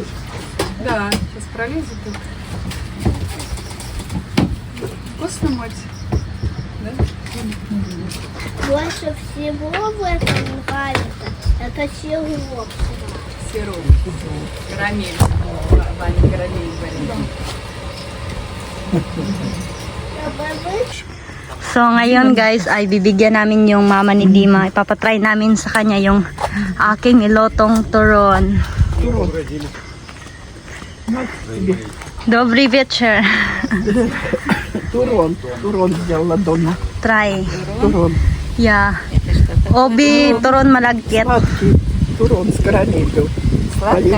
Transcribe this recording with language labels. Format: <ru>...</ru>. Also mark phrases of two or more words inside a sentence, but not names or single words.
<ru>Да, сейчас пролезет тут. Вкусно мать? Да? Больше всего в этом нравится. Это сироп. Сироп. Карамель. Ваня, карамель варит.</ru> <tl>So ngayon guys ay bibigyan namin yung mama ni Dima. Ipapatry namin sa kanya yung aking ilotong turon.</tl> <ru>Добрий вечер. Турон сделала дома.</ru> <en>Try.</en> <ru>Турон.</ru> <tl>Yeah. Obi turon malagkit.</tl> <ru>Сладкий турон с карамелью. Сладкое?</ru>